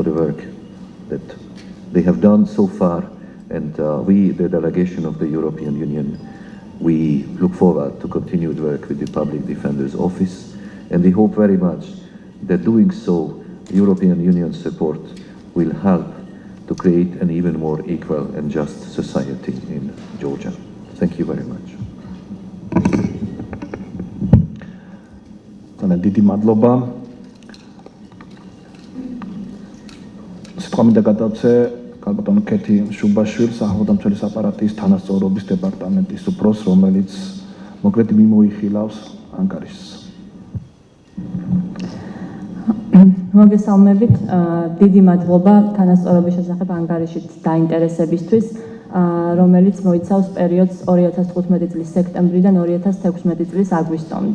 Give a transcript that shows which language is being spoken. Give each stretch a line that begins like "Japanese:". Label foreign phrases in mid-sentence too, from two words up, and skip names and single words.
English: the work that they have done so far, and we, the delegation of the European Union, we look forward to continued work with the Public Defender's Office, and we hope very much that doing so, European Union support will help to create an even more equal and just society in Georgia. Thank you very much.
Georgian: ძალიან დიდი მადლობა. სიტყვა მინდა გადავცე ქალბატონ ქეთი შუბაშვილს, სახელმწიფო აპარატის თანასწორობის დეპარტამენტის უფროსს, რომელიც მოკლედ მიმოიხილავს ანგარიშს. მოგესალმებით, დიდი მადლობა თანასწორობის შესახებ ანგარიშით დაინტერესებისთვის, რომელიც მოიცავს პერიოდს 2015 წლის სექტემბრიდან 2016 წლის აგვისტომდე.